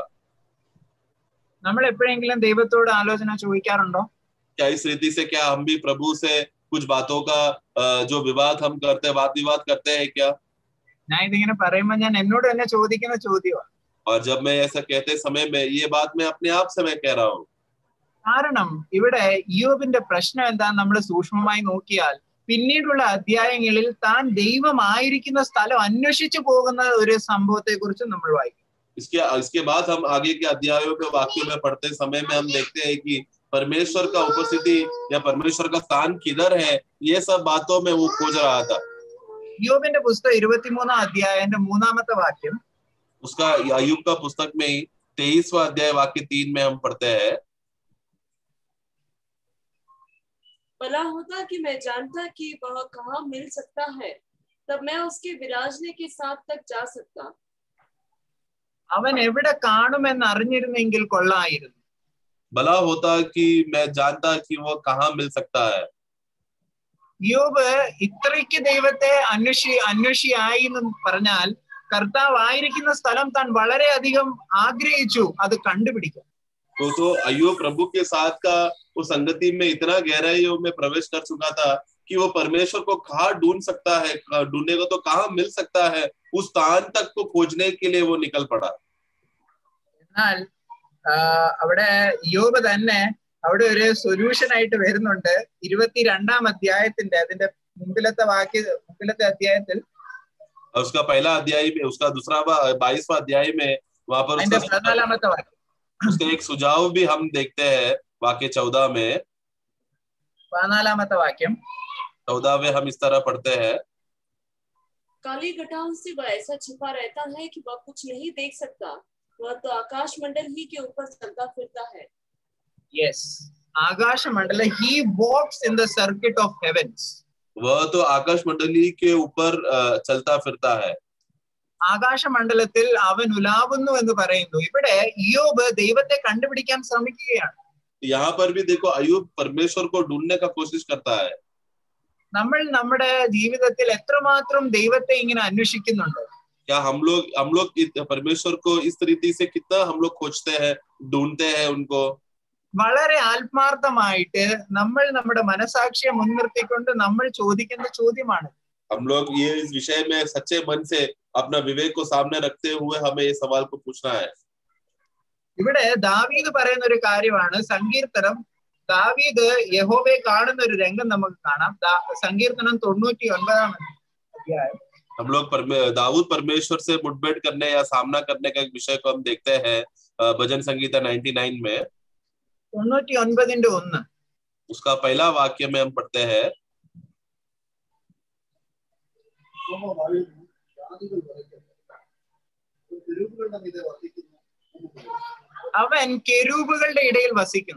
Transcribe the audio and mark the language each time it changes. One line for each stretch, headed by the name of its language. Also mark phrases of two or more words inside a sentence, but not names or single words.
Malayalam: നമ്മൾ എപ്പോഴെങ്കിലും ദൈവത്തോട് ആലോചന ചോദിക്കാറുണ്ടോ?
Hindi: क्या इस रीति से क्या हम भी प्रभु से कुछ बातों का जो विवाद हम करते हैं, वाद विवाद करते हैं क्या?
Malayalam: ഞാൻ ഇതിങ്ങനെ പറയുമ്പോൾ ഞാൻ എന്നോട് തന്നെ ചോദിക്കുന്ന ചോദ്യമാണ്.
Hindi: और जब मैं ऐसा कहते समय में ये बात मैं अपने आप से मैं कह रहा हूँ,
Malayalam: കാരണം ഇവിടെ ഇയ്യോബിന്റെ പ്രശ്നം എന്താന്ന് നമ്മൾ സൂക്ഷ്മമായി നോക്കിയാൽ പിന്നീടുള്ള അധ്യായങ്ങളിൽ താൻ ദൈവമായിരിക്കുന്ന സ്ഥലം അന്വേഷിച്ചു പോകുന്ന ഒരു സംഭവത്തെ കുറിച്ച് നമ്മൾ വായിക്കും.
Hindi: इसके बाद हम आगे के अध्यायों के वाक्यों में पढ़ते समय में हम देखते हैं कि परमेश्वर का उपस्थिति या परमेश्वर का स्थान किधर है, ये सब बातों में वो खोज रहा था.
Malayalam: ഇയ്യോബിന്റെ പുസ്തകം 23-ാം അധ്യായത്തിന്റെ 3-ാമത്തെ വാക്യം,
Hindi: उसका अय्यूब का पुस्तक में ही 23वां अध्याय वाक्य 3 में हम पढ़ते हैं, भला होता कि मैं जानता कि वह कहाँ मिल सकता है, तब मैं उसके विराजने के साथ तक जा सकता.
Malayalam: അവൻ എവിടെ കാണുമെന്ന് അറിഞ്ഞിരുന്നെങ്കിൽ കൊള്ളായിരുന്നു.
Hindi: भला होता कि मैं जानता कि वो कहाँ मिल सकता है.
Malayalam: ഇയ്യോബ് ഇത്രയ്ക്ക് ദൈവത്തെ അന്വേഷിയായി എന്ന് പറഞ്ഞാൽ കർത്താവ് ആയിരിക്കുന്ന സ്ഥലം താൻ വളരെയധികം ആഗ്രഹിച്ചു അത് കണ്ടുപിടിക്കാൻ.
Hindi: तो अय्यूब प्रभु के साथ का उस संगति में इतना गहराइयों में प्रवेश कर चुका था कि वो परमेश्वर को कहाँ ढूंढ सकता है, ढूंढेगा तो कहाँ मिल सकता है, उस स्थान तक को खोजने के लिए वो निकल पड़ा.
Malayalam: എന്നാൽ അവിടെ ഇയ്യോബ് തന്നെ അവിടെ ഒരു സൊല്യൂഷൻ ആയിട്ട് വരുന്നുണ്ട്. 22-ാം അധ്യായത്തിന്റെ അതിന്റെ മുമ്പിലത്തെ അധ്യായത്തിൽ
Hindi: उसका पहला अध्याय में, उसका दूसरा 22वां अध्याय में वहां पर
Malayalam: അതിന്റെ 14-ാമത്തെ വാക്യം,
Hindi: उसका एक सुझाव भी हम देखते हैं वाक्य 14 में.
Malayalam: 14-ാമത്തെ വാക്യം,
Hindi: 14 में हम इस तरह पढ़ते हैं, काली घटाओं से वह ऐसा छिपा रहता है कि वह कुछ नहीं देख सकता, वह तो आकाश मंडल ही के ऊपर चलता फिरता है.
Malayalam: യെസ്, ആകാശമണ്ഡല,
English: he walks in the circuit of heavens.
Hindi: वह तो आकाश मंडली के ऊपर चलता फिरता है.
Malayalam: ആകാശമണ്ഡലത്തിൽ അവൻ ഉലാവുന്നു എന്ന് പറയുന്നു. ഇവിടെ ഇയ്യോബ് ദൈവത്തെ കണ്ടുപിടിക്കാൻ ശ്രമിക്കുകയാണ്.
Hindi: यहाँ पर भी देखो अय्यूब परमेश्वर को ढूंढने का कोशिश करता है.
Malayalam: നമ്മൾ നമ്മുടെ ജീവിതത്തിൽ എത്രമാത്രം ദൈവത്തെ ഇങ്ങനെ അന്വേഷിക്കുന്നുണ്ട്?
Hindi: क्या हम लोग परमेश्वर को इस रीति से कितना हम लोग खोजते हैं, ढूंढते हैं उनको?
Malayalam: വളരെ ആത്മാർത്ഥമായിട്ട് നമ്മൾ നമ്മുടെ മനസാക്ഷിയെ മുൻനിർത്തിക്കൊണ്ട് നമ്മൾ ചോദിക്കുന്ന ചോദ്യമാണ്.
Hindi: हम लोग ये इस विषय में सच्चे मन से अपना विवेक को सामने रखते हुए हमें ये सवाल को पूछना है.
Malayalam: ഇവിടെ ദാവീദ് പറയുന്ന ഒരു കാര്യമാണ്. സങ്കീർത്തനം, ദാവീദ് യഹോവയെ കാണുന്ന ഒരു രംഗം നമുക്ക് കാണാം. സങ്കീർത്തനം 99-ാം അധ്യായം.
Hindi: हम लोग दाऊद परमेश्वर से मुठभेड़ करने या सामना करने का एक विषय को हम देखते हैं भजन संगीता 99 में. 99-1 उसका पहला वाक्य में हम पढ़ते हैं,
Malayalam: അവൻ കെരൂബുകളുടെ ഇടയിൽ വസിക്കുന്നു.